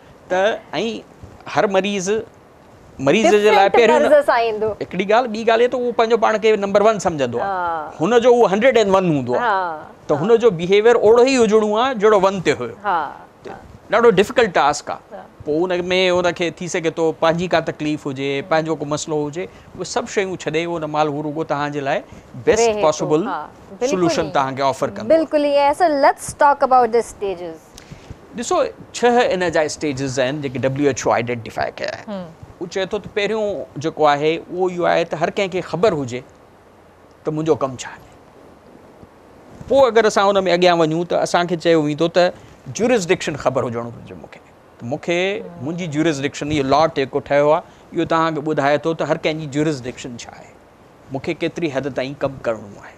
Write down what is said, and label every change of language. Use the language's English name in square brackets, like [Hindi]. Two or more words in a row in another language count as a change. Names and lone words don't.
[Sindhi] त ऐं हर मरीज़ जे लाइ पहिरियों हिकिड़ी ॻाल्हि, ॿी ॻाल्हि आहे त उहो पंहिंजो पाण खे नंबर 1 सम्झंदो आहे, हुनजो उहो 101 हूंदो आहे त हुनजो बिहेवियर ओड़ो ई हुजणो आहे जहिड़ो 1 ते हुयो। ॾाढो [English] difficult task [Sindhi] आहे। पोइ उन में उनखे थी सघे थो पंहिंजी का तकलीफ़ हुजे, पंहिंजो को मसइलो हुजे, उहे सभु शयूं छॾे उन महिल हू रुॻो तव्हांजे लाइ [English] best possible solution [Sindhi] तव्हांखे ऑफर कंदो। बिल्कुलु ईअं आहे। [English] sir let's talk about the stages. [Sindhi] ॾिसो 6 इन जा स्टेजिस आहिनि जेके WHO आइडेंटिफाई कया आहिनि। हू चए थो त पहिरियों जेको आहे उहो इहो आहे त हर कंहिंखे ख़बर हुजे त मुंहिंजो कमु छा आहे। पोइ अगरि असां उन में अॻियां वञूं त असांखे चयो वेंदो त ज्यूरिसडिक्शन ख़बर हुजणु घुरिजे मूंखे मुंहिंजी ज्यूरिसडिक्शन, इहो लॉ जेको ठहियो आहे इहो तव्हांखे ॿुधाए थो त हर कंहिंजी ज्यूरिसडिक्शन छा आहे, मूंखे केतिरी हद ताईं कमु करिणो आहे।